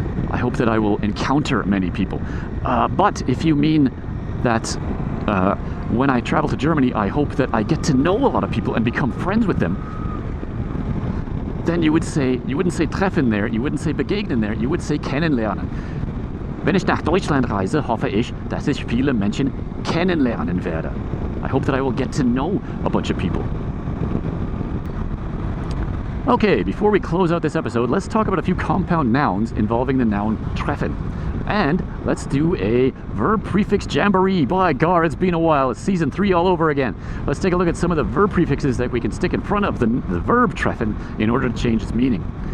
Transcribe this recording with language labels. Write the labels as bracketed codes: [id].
[en] I hope that I will encounter many people. But if you mean that when I travel to Germany, I hope that I get to know a lot of people and become friends with them, then you wouldn't say treffen there, you wouldn't say begegnen there, you would say kennenlernen. [de] Wenn ich nach Deutschland reise, hoffe ich, dass ich viele Menschen kennenlernen werde. [en] I hope that I will get to know a bunch of people. Okay, before we close out this episode, let's talk about a few compound nouns involving the noun treffen. And let's do a verb prefix jamboree. By God, it's been a while. It's season 3 all over again. Let's take a look at some of the verb prefixes that we can stick in front of the verb treffen in order to change its meaning.